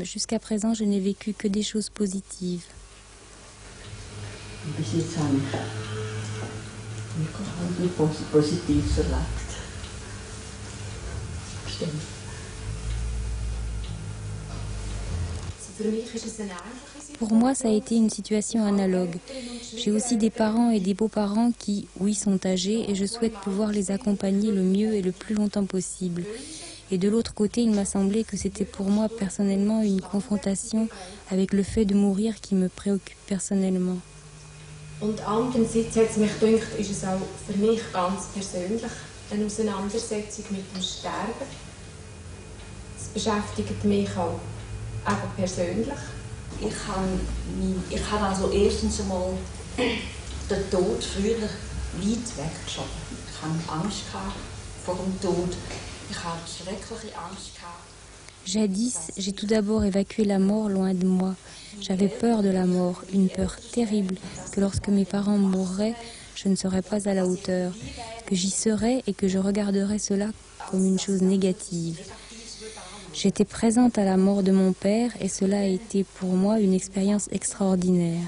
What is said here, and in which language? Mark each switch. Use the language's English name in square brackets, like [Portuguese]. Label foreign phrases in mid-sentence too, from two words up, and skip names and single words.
[French] Jusqu'à présent, je n'ai vécu que des choses positives. Pour moi, ça a été une situation analogue. J'ai aussi des parents et des beaux-parents qui, oui, sont âgés et je souhaite pouvoir les accompagner le mieux et le plus longtemps possible. Et de l'autre côté, il m'a semblé que c'était pour moi personnellement une confrontation avec le fait de mourir qui me préoccupe personnellement. [German] Und andererseits hat es mich gedacht, ist es auch für mich ganz persönlich eine Auseinandersetzung mit dem Sterben. Es beschäftigt mich auch eben persönlich. Ich habe also erstens einmal den Tod früher weit weggeschoben. Ich hatte Angst vor dem Tod. Ich hatte schreckliche Angst. [French] Jadis, j'ai tout d'abord évacué la mort loin de moi. J'avais peur de la mort, une peur terrible, que lorsque mes parents mourraient, je ne serais pas à la hauteur, que j'y serais et que je regarderais cela comme une chose négative. J'étais présente à la mort de mon père et cela a été pour moi une expérience extraordinaire.